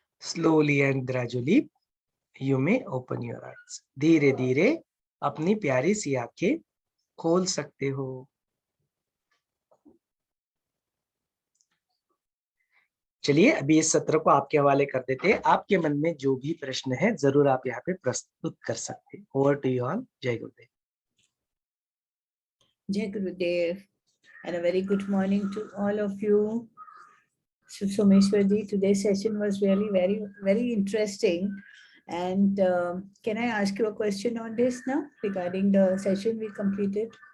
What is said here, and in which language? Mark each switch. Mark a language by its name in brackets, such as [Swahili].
[English] Slowly and gradually you may open your eyes. [Hindi] धीरे धीरे अपनी प्यारी सी आंखें खोल सकते हो। चलिए अभी इस सत्र को आपके हवाले कर देते हैं। आपके मन में जो भी प्रश्न है जरूर आप यहाँ पे प्रस्तुत कर सकते हैं। [English] Over to you all. [Hindi] जय गुरुदेव। [English] Jai Gurudev, and a very good morning to all of you. Someshwarji, today's session was really very interesting. And can I ask you a question on this now regarding the session we completed?